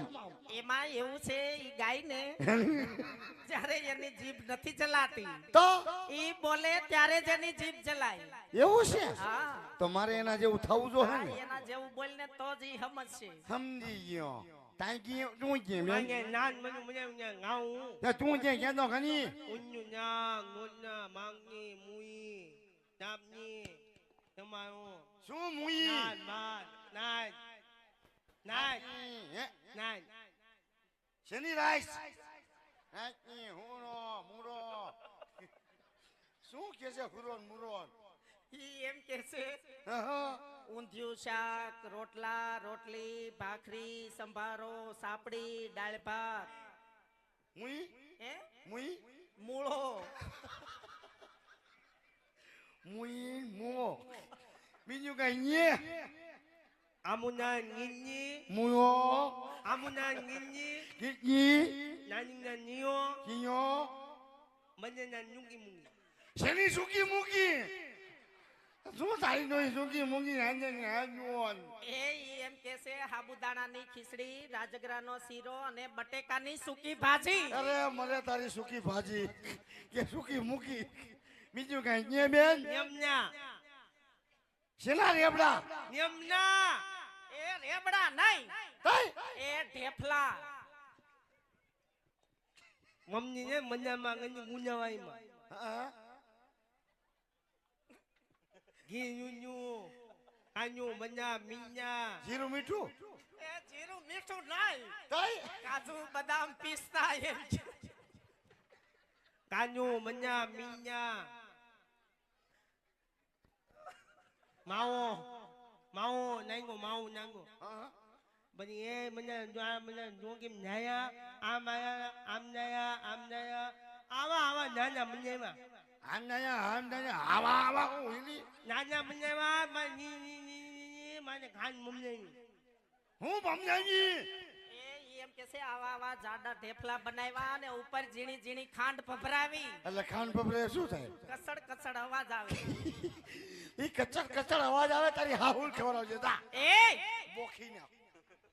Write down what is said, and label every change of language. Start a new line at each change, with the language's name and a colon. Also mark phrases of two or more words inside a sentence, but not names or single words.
Gujarati: એમાં એવું છે ઈ ગાય ને જ્યારે એની જીભ નથી ચલાતી તો ઈ બોલે ત્યારે જ એની જીભ ચલાય એવું છે હા તો મારે એના જેવું થવું જો હા, હે ને એના જેવું બોલ ને તો જ ઈ સમજશે સમજી ગયો તાઈ ગયો તું કે માંગે મેં નાન મને મને ngaung તું કે કેતો ઘણી unyu nya ngona mangi mui napni tamayo શું મુઈ nan man nan nan હે? nan શેની રાઈસ હાકી હુરો મુરો શું કે છે હુરો ને મુરો ઈ એમ કે છે હા ઊંધિયું શાક રોટલા રોટલી ભાખરી સંભારો સાપડી દાળ ભાત મુઈ હે મુઈ મૂળો મુઈ મો બીજું કઈ nye amuna nginyi મુયો amuna nginyi કીકી naninga niyo કિયો મને ના nyungi mungi શેની સુકી મૂકી શું તારી નોઈ સુકી મૂકી આંજે ને આજોન ઈ એમ કે છે સાબુદાણાની ખીચડી રાજગરાનો શીરો અને બટેકાની સૂકી ભાજી અરે મને તારી સુકી ભાજી કે સુકી મૂકી બીજું કઈ nye બેન nyamnya શેના રેબડા nyamna એ રેબડા નહીં તઈ એ ઢેફલા mamni ne manya ngani munyawai ma હા ginyunyu anyu manya minya જીરું મીઠું એ જીરું મીઠું નહીં તઈ કાજુ બદામ પિસ્તા એમ કે. kanyu manya minya mau nango હા bani e manya jogim naya amnaya awa nanya manya આંદાયા આવા આવા હું હિલી nanya manya ma ni mana kan mumne હું બમજાજી એ એમ કે છે આવા આવા જાડા ઢેફલા બનાવ્યા અને ઉપર ઝીણી ઝીણી ખાંડ ભભરાવી એટલે ખાન પપરે શું થાય કસડ કસડ અવાજ આવે ઈ કચડ કચડ અવાજ આવે તારી હાહુલ ખવડાવજે તા